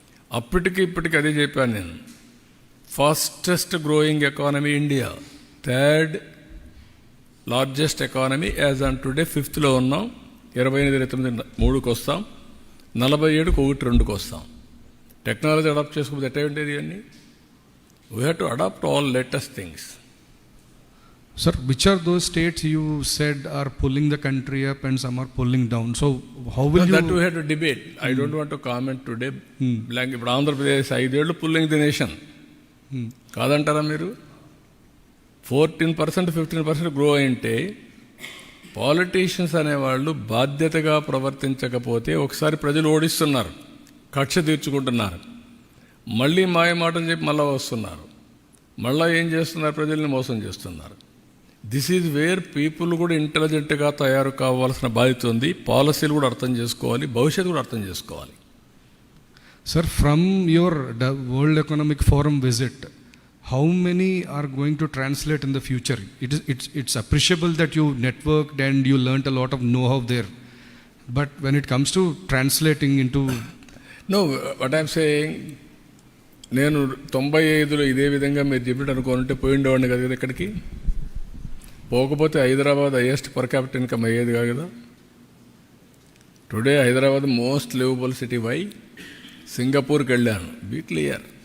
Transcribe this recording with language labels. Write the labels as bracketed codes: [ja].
[te] అప్పటికి ఇప్పటికి అదే చెప్పాను నేను. [en] Fastest growing economy India, 3rd largest economy as on today. 5th ఉన్నాం. [te] 28, 29, 3కి వస్తాం. 47కి 1, 2కి వస్తాం. టెక్నాలజీ అడాప్ట్ చేసుకోకపోతే ఎట్లా ఉండేది ఇవన్నీ? [en] We have to adapt all latest things. Sir, which are those states you said are pulling the country up and some are pulling down? So how will you... That we have to debate. I don't want to comment today. Blank. [te] ఇప్పుడు ఆంధ్రప్రదేశ్ 5 ఏళ్ళు pulling the nation కాదంటారా మీరు? 14%, 15% grow అయింటే politicians అనేవాళ్ళు బాధ్యతగా ప్రవర్తించకపోతే ఒకసారి ప్రజలు ఓడిస్తున్నారు, కక్ష తీర్చుకుంటున్నారు. మళ్ళీ మాయ మాటలు చెప్పి మళ్ళీ వస్తున్నారు. మళ్ళీ ఏం చేస్తున్నారు? ప్రజల్ని మోసం చేస్తున్నారు. దిస్ ఈజ్ వేర్ పీపుల్ కూడా ఇంటెలిజెంట్గా తయారు కావాల్సిన బాధ్యత ఉంది. పాలసీలు కూడా అర్థం చేసుకోవాలి, భవిష్యత్తు కూడా అర్థం చేసుకోవాలి. [en] Sir, from your World Economic Forum visit, how many are going to translate in the future? It's appreciable that you networked and you learnt a lot of know-how there. But when it comes to translating into... No, what I'm saying, [te] నేను 95లో ఇదే విధంగా మీరు చెప్పినట్టు అనుకోనంటే పోయిండేవాడిని కదా ఇక్కడికి. పోకపోతే Hyderabad highest per capital income అయ్యేది కాదు కదా. [en] Today Hyderabad most livable city. Why? [te] సింగపూర్కి వెళ్ళాను. [en] Be clear.